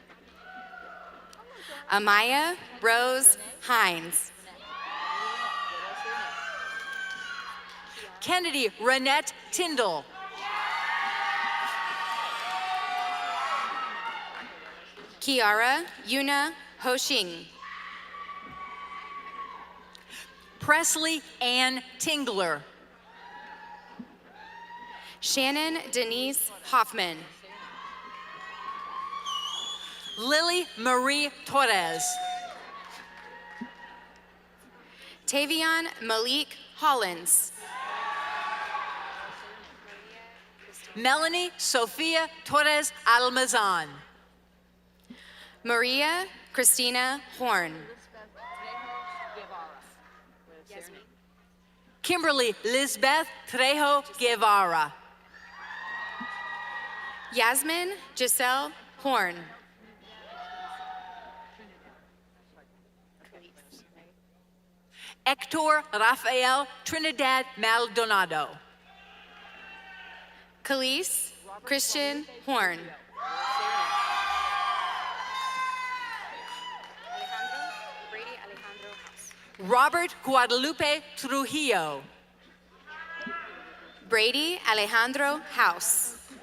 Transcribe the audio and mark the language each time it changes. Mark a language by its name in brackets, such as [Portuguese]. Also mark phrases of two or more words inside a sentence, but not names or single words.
[English] Amaya Rose Hines. Kennedy Renette Tyndall. Kiara Yuna Hoshing. Presley Ann Tingler. Shannon Denise Hoffman. Lily Marie Torres. Tavion Malik Hollins. Melanie Sophia Torres Almazan. Maria Christina Horn. Kimberly Lisbeth Trejo Guevara. Yasmin Giselle Horn. Hector Rafael Trinidad Maldonado. Khalees Christian Horn. Robert Guadalupe Trujillo. Brady Alejandro House.